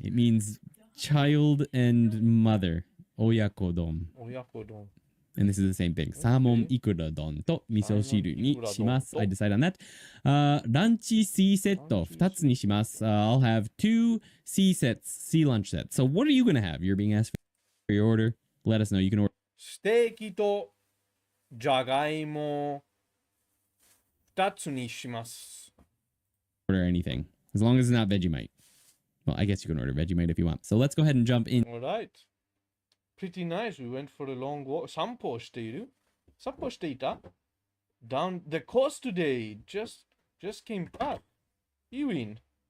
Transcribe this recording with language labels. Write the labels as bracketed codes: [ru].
[en] It means child and mother. Oyakodon. And this is the same thing. [ja] Salmon ikura don to miso shiru ni shimasu. [en] I decide on that. Lunch C set [ja] 2つにします。 [en] I'll have 2 C lunch sets. So what are you going to have? You're being asked for your order. Let us know. You can order [ja] ステーキとじゃがいも2つにします。 [en] anything as long as it's not Vegemite. Well, I guess you can order Vegemite if you want. So let's go ahead and jump in. Alright. Pretty nice. We went for a long walk. [ja] 散歩していた [en] down the coast today. Just came back. Ewing.